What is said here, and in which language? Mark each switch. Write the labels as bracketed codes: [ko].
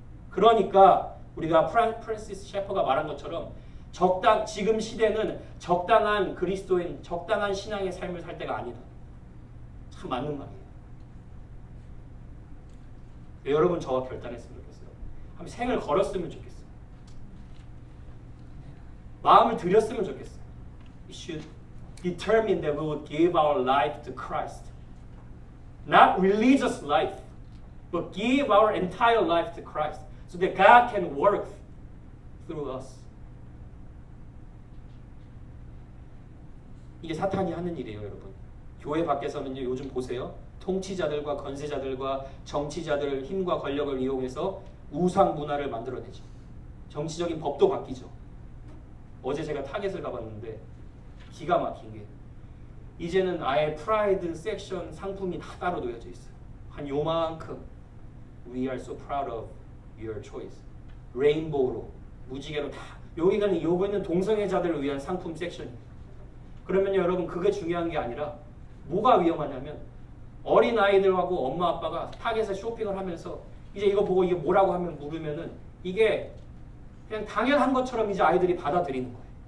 [ko] 그러니까 우리가 프란시스 셰퍼가 말한 것처럼 지금 시대는 적당한 그리스도인, 적당한 신앙의 삶을 살 때가 아니다. 참 맞는 말이에요. 여러분 저와 결단했으면 좋겠어요. 한번 생을 걸었으면 좋겠어요. 마음을 들였으면 좋겠어요. [en] We should determine that we would give our life to Christ. Not religious life, but give our entire life to Christ. So that God can work through us. [ko] 이게 사탄이 하는 일이에요, 여러분. 교회 밖에서는요, 요즘 보세요. 통치자들과 권세자들과 정치자들 힘과 권력을 이용해서 우상 문화를 만들어내죠. 정치적인 법도 바뀌죠. 어제 제가 타겟을 가봤는데 기가 막힌 게 이제는 아예 프라이드 섹션 상품이 다 따로 놓여져 있어요. 한 요만큼 [en] We are so proud of your choice. [ko] 레인보우로 무지개로 다 요거는 동성애자들을 위한 상품 섹션입니다. 그러면 여러분 그게 중요한 게 아니라 뭐가 위험하냐면 어린 아이들하고 엄마 아빠가 타겟에 쇼핑을 하면서 이제 이거 보고 이게 뭐라고 하면 물으면은 이게 그냥 당연한 것처럼 이제 아이들이 받아들이는 거예요.